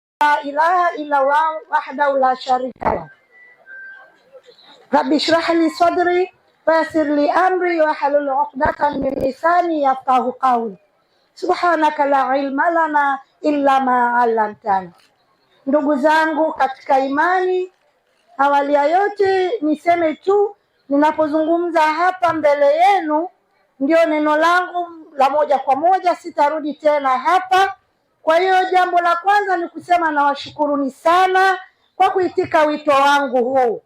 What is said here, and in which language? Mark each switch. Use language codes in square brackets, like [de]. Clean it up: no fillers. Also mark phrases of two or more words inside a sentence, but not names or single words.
[ar] لا إله إلا الله وحده لا شريك له. رب اشرح لي صدري ويسر لي أمري واحلل عقدة من لساني يفقه قولي. سبحانك لا علم لنا إلا ما علمتنا. [sw] Ndugu zangu katika imani, awali ya yote niseme tu, ninapozungumza hapa mbele yenu ndio neno langu la moja kwa moja, sitarudi tena hapa. Kwa hiyo jambo la kwanza ni kusema nawashukuruni sana kwa kuitika wito wangu huu.